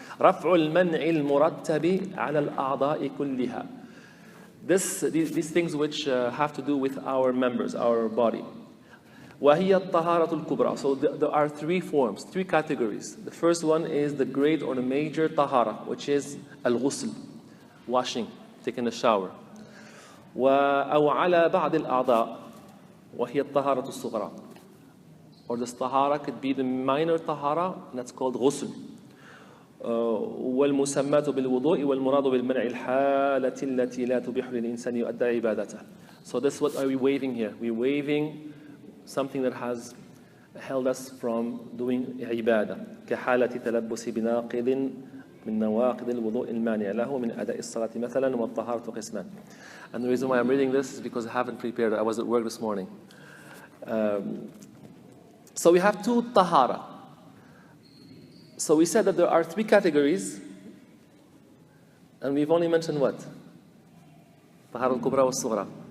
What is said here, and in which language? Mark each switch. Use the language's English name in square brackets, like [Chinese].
[Arabic] رفع المنع المرتب على الأعضاء كلها. [English] These things which have to do with our members, our body. [Arabic] وهي الطهارة الكبرى. [English] So there are three forms, three categories. The first one is the great or the major tahara, which is al-ghusl, washing, taking a shower. [Arabic] أو على بعض الأعضاء وهي الطهارة الصغرى. [English] Or this tahara could be the minor tahara, and that's called ghusl. [Arabic] والمسمات بالوضوء والمراد بالمنع الحالة التي لا تبيح للإنسان يؤدى عبادته. [English] So this, what are we waiving here? We're waiving something that has held us from doing ibadah. [Arabic] كحالة تلبس بناقض من نواقض الوضوء المانع له من أداء الصلاة مثلا والطهارة قسمان. [English] And the reason why I'm reading this is because I haven't prepared. I was at work this morning. So we have two tahara. So we said that there are three categories, and we've only mentioned what? Tahara al-kubra wa al-sughra.